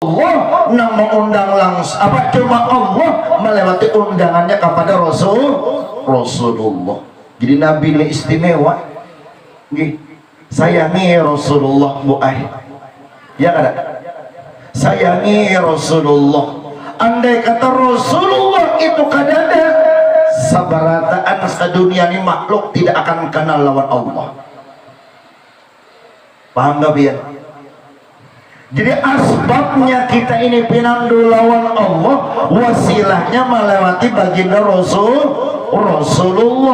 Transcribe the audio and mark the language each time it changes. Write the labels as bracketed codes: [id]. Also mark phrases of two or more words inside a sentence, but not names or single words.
[id] Allah yang mengundang langsung cuma Allah melewati undangannya kepada Rasulullah. Jadi Nabi ini istimewa. Sayangi Rasulullah Bu ya kan? Sayangi Rasulullah. [bjn] Andai kata Rasulullah itu kadada, sabarataan sedunia ini makhluk tidak akan kenal lawan Allah. [id] Paham gak biar? [bjn] Jadi asbabnya kita ini pinandu lawan Allah, wasilahnya melewati baginda Rasulullah.